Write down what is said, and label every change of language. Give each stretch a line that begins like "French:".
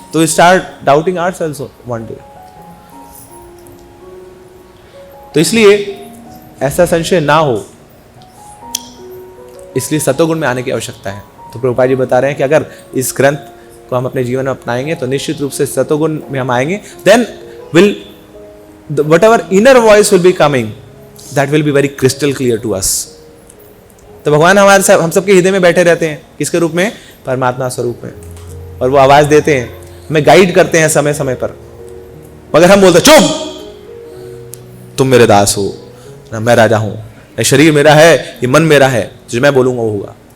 Hindi: तो
English: Start doubting ourselves one day.
Hindi: तो इसलिए ऐसा संशय ना हो, इसलिए सत्वगुण में आने की आवश्यकता है। तो प्रभुपाद जी बता रहे हैं कि अगर इस ग्रंथ को हम अपने जीवन में अपनाएंगे तो निश्चित रूप से सत्वगुण में हम आएंगे।
English: Then will whatever inner voice will be coming, that will be very crystal clear to us।
Hindi: तो भगवान हम सबके हृदय में बैठे रहते हैं, किसके रूप में? परमात्मा स्वरूप में, और वो आवाज देते हैं, हमें गाइड करते हैं समय समय पर। मगर हम बोलते चुप, तुम मेरे दास हो ना, मैं राजा हूं, ये शरीर मेरा है, ये मन मेरा है, जो मैं बोलूंगा वो होगा।